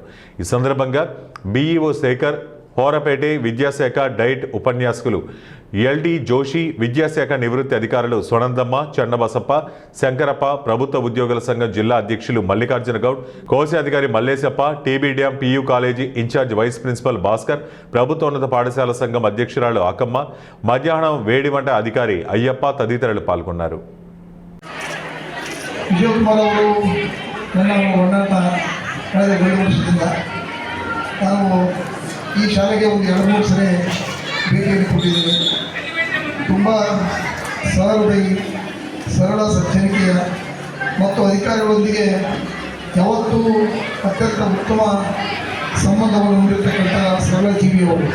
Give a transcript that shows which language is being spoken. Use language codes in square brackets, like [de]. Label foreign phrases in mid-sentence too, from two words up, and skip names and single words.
[te] ఈ సందర్భంగా బీఈఓ శేఖర్, హోరపేటే విద్యాశాఖ డైట్ ఉపన్యాసకులు ఎల్డి జోషి, విద్యాశాఖ నివృత్తి అధికారులు సొనందమ్మ, చెన్నబసప్ప, శంకరప్ప, ప్రభుత్వ ఉద్యోగుల సంఘం జిల్లా అధ్యక్షులు మల్లికార్జున గౌడ్, కోశాధికారి మల్లేశప్ప, టీబీడీఎం పీయూ కాలేజీ ఇన్ఛార్జ్ వైస్ ప్రిన్సిపల్ భాస్కర్, ప్రభుత్వోన్నత పాఠశాల సంఘం అధ్యక్షురాలు అక్కమ్మ, మధ్యాహ్నం వేడి వంట అధికారి అయ్యప్ప తదితరులు పాల్గొన్నారు. [kn] ಈ ಶಾಲೆಗೆ ಒಂದು 2-3 ಸರಿ ಭೇಟಿಯನ್ನು ಕೊಟ್ಟಿದ್ದೇನೆ. ತುಂಬ ಸರಳ ಸಜ್ಜನಿಕೆಯ ಮತ್ತು ಅಧಿಕಾರಿಗಳೊಂದಿಗೆ ಯಾವತ್ತೂ ಅತ್ಯಂತ ಉತ್ತಮ ಸಂಬಂಧವನ್ನು ಹೊಂದಿರತಕ್ಕಂಥ ಸರಳ ಜೀವಿಯವರು.